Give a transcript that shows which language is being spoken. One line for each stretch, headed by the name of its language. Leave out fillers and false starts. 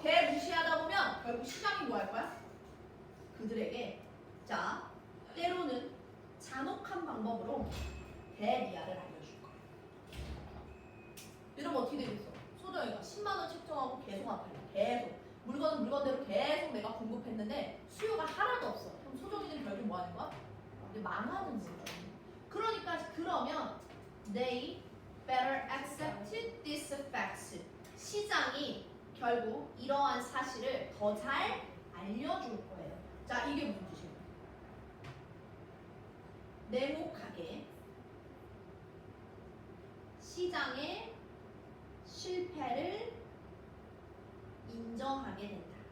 Korean: 개무시하다 보면 결국 시장이 뭐 할 거야? 그들에게 자 때로는 잔혹한 방법으로 대리아를 알려줄 거야. 이러면 어떻게 되겠어? 소정이가 10만 원 책정하고 계속 안 팔려. 계속 물건은 물건대로 계속 내가 공급했는데 수요가 하나도 없어. 그럼 소정이는 결국 뭐 하는 거야? 이제 망하는 거죠. 그러니까 그러면
English: they better accept these facts.
Korean: 시장이 결국 이러한 사실을 더 잘 알려줄 거예요. 자, 이게 무슨 뜻이에요? 냉혹하게 시장의 실패를 인정하게 된다.